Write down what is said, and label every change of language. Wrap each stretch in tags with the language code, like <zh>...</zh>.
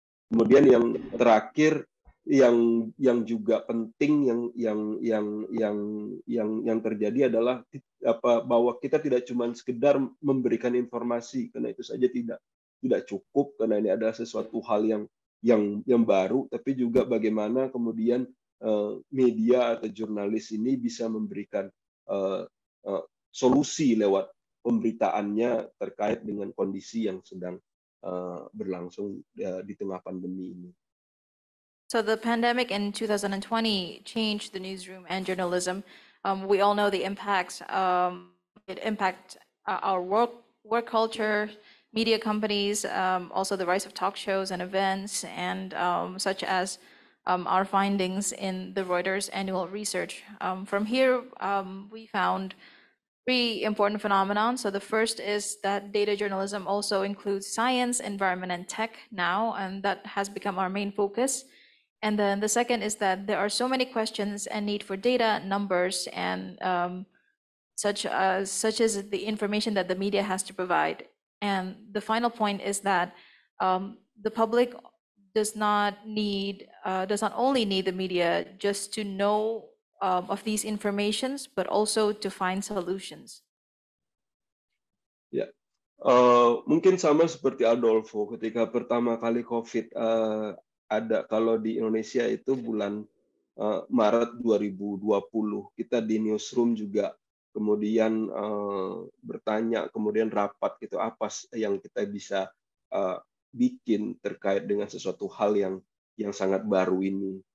<id>Kemudian yang terakhir yang juga penting yang terjadi adalah bahwa kita tidak cuma sekedar memberikan informasi, karena itu saja tidak cukup, karena ini adalah sesuatu hal yang baru, tapi juga bagaimana kemudian media atau jurnalis ini bisa memberikan solusi lewat pemberitaannya terkait dengan kondisi yang sedang berlangsung di tengah pandemi ini.</id> <en>So the pandemic in 2020 changed the newsroom and journalism. We all know the impacts. It impacts our work culture, media companies, also the rise of talk shows and events, and such as our findings in the Reuters annual research. From here, we found 3 important phenomena. So the first is that data journalism also includes science, environment, and tech now, and that has become our main focus. And then the second is that there are so many questions and need for data, numbers, and such as the information that the media has to provide. And the final point is that the public does not only need the media just to know of these informations, but also to find solutions.</en> <id>Ya, mungkin sama seperti Adolfo ketika pertama kali COVID ada, kalau di Indonesia itu bulan Maret 2020, kita di newsroom juga kemudian bertanya, kemudian rapat gitu, apa yang kita bisa bikin terkait dengan sesuatu hal yang sangat baru ini.</id>